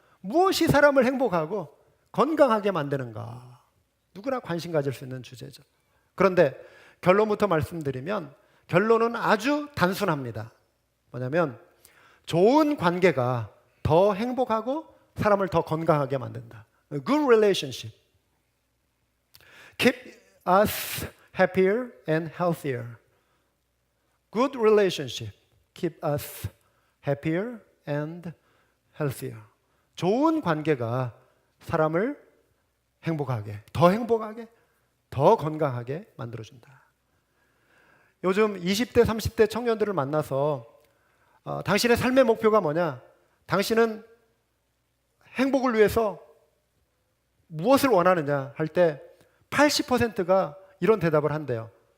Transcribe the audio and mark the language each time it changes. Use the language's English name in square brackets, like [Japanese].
[Korean] 무엇이 사람을 행복하고 건강하게 만드는가? 누구나 관심 가질 수 있는 주제죠. 그런데 결론부터 말씀드리면 결론은 아주 단순합니다. 뭐냐면 좋은 관계가 더 행복하고 사람을 더 건강하게 만든다. [English] Good relationship keep us happier and healthier. Good relationship keep us happier and healthier. [Korean] 좋은 관계가 사람을 행복하게, 더 건강하게 만들어준다. 요즘 20대, 30대 청년들을 만나서 당신의 삶의 목표가 뭐냐? 당신은 행복을 위해서 무엇을 원하느냐 할 때 80%가 이런 대답을 한대요.